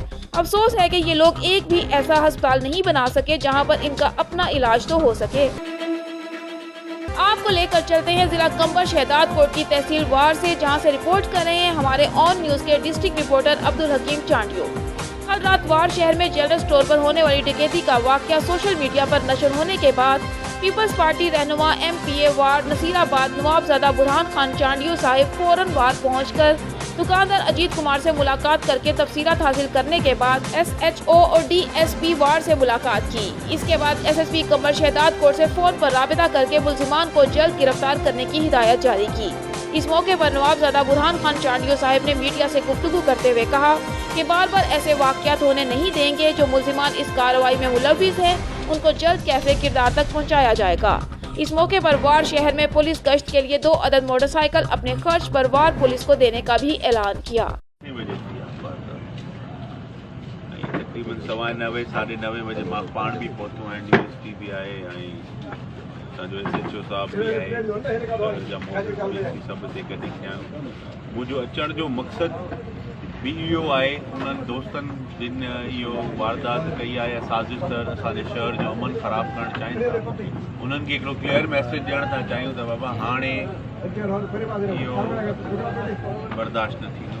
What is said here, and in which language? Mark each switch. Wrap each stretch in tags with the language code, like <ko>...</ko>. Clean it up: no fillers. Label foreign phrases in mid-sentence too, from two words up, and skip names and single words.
<ur>افسوس ہے کہ یہ لوگ ایک بھی ایسا اسپتال نہیں بنا سکے جہاں پر ان کا اپنا علاج تو ہو سکے. آپ کو لے کر چلتے ہیں ضلع قمبر شہدادکوٹ کی تحصیل وارہ سے، جہاں سے رپورٹ کر رہے ہیں ہمارے آن نیوز کے</ur> <en>district reporter</en> <ur>عبدالحکیم چانڈیو. کل رات وارہ شہر میں</ur> <en>general store</en> <ur>پر ہونے والی ڈکیتی کا واقعہ</ur> <en>social media</en> <ur>پر نشر ہونے کے بعد پیپلز پارٹی رہنما ایم پی اے وارہ نصیرآباد نوابزادہ برہان خان چانڈیو صاحب فوراً وارہ پہنچ کر دکاندار اجیت کمار سے ملاقات کر کے تفصیلات حاصل کرنے کے بعد SHO اور DSP وارہ سے ملاقات کی. اس کے بعد SSP قمبر شہدادکوٹ سے فون پر رابطہ کر کے ملزمان کو جلد گرفتار کرنے کی ہدایت جاری کی. اس موقع پر نوابزادہ برہان خان چانڈیو صاحب نے میڈیا سے گفتگو کرتے ہوئے کہا کہ بار بار ایسے واقعات ہونے نہیں دیں گے. جو ملزمان اس کارروائی میں ملوث ہیں ان کو جلد کیفرِ کردار تک پہنچایا جائے گا. اس موقع پر وارہ شہر میں پولیس گشت کے لیے 2 عدد موٹر سائیکل اپنے خرچ پر وارہ پولیس کو دینے کا بھی اعلان کیا.</ur> <sd>तकरीबन 9:15 9:30 बजे मां पाण भी पहुतो है, DSP</sd> <ur>بھی آئے</ur> <sd>जो SHO</sd> <ur>صاحب بھی آئے,</ur> <sd>सब ते गॾु थिया। मुंहिंजो अचण जो मक़सदु भी इहो आहे, उन्हनि दोस्तनि जिन इहो वारदात कई आहे साज़िश त असांजे शहर जो अमन ख़राबु करणु चाहिनि था, उन्हनि खे हिकिड़ो क्लियर मैसेज ॾियणु था चाहियूं त बाबा हाणे इहो बर्दाश्त न थींदो।</sd>